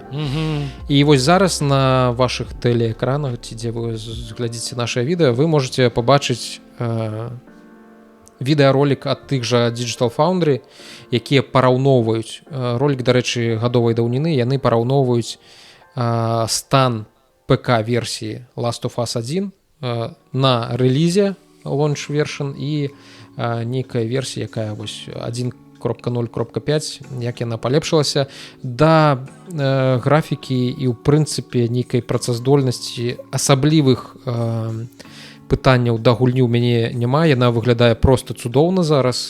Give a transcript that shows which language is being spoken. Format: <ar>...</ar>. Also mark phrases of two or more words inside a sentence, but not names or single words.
<be>І вось зараз на вашых тэлеэкранах, ці дзе вы глядзіце нашае відэа, вы можете пабачыць відэаролік ад тых жа Digital Foundry, якія параўноўваюць ролик, дарэчы, гадовай даўніны, яны параўноўваюць стан ПК-версіі Last of Us 1 на рэлізе</be> <en>launch version</en> <be>і нейкая версія, якая вось 1.0.5, як яна палепшылася да графікі і ў прынцыпе нейкай працаздольнасці, асаблівых пытанняў да гульні ў мяне няма, яна выглядае просто цудоўна зараз.</be>